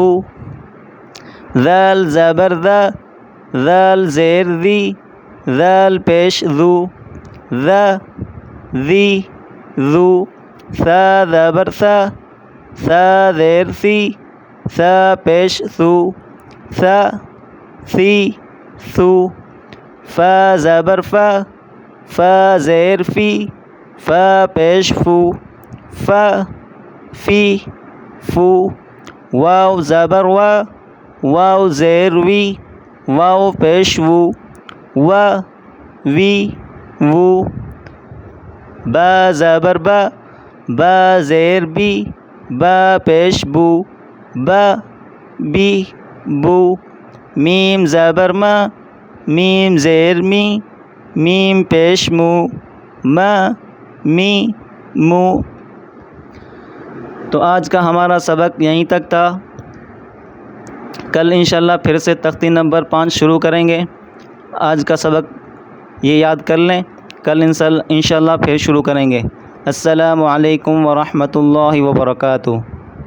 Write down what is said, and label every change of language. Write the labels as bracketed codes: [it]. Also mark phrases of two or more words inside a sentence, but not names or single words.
[ur] ذال زبر ذا، ذال زیر ذی، ذال پیش ذو، ذا ذی ذو، ثا زبر ثا، ثا زیر ثی، ثا پیش ثو، ثا ثی ثو، فا زبر فا، فا زیر فی، فا پیش فو، فا فی فو، واو زبر وا، واو زیر وی، واو پیش وو، وا وی وو، با زبر با، با زیر بی، با پیش بو، با بی بو، میم زبر ما، میم زیر می، میم پیش مو، ما می مو۔ تو آج کا ہمارا سبق یہیں تک تھا۔ کل انشاءاللہ پھر سے تختی نمبر 5 شروع کریں گے۔ آج کا سبق یہ یاد کر لیں، کل انشاءاللہ پھر شروع کریں گے۔ [ar] السلام علیکم ورحمۃ اللہ وبرکاتہ۔